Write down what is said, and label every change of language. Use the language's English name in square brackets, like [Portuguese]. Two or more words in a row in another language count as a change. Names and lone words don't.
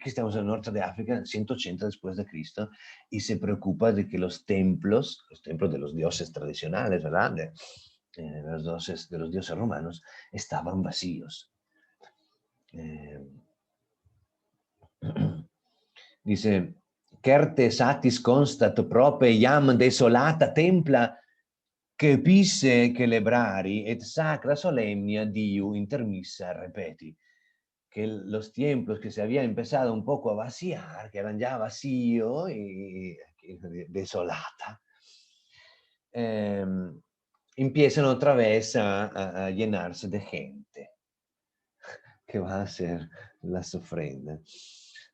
[Spanish] Aquí estamos en el norte de África, 180 después de Cristo, y se preocupa de que los templos de los dioses tradicionales, ¿verdad?, de los dioses romanos, estaban vacíos. Dice, [Latin] certe satis constat prope iam desolata templa che pisse celebrari et sacra solemnia diu intermissa repeti. [Spanish] Que los templos que se habían empezado un poco a vaciar, que eran ya vacíos y desolata, empiezan otra vez a llenarse de gente que va a hacer las ofrendas.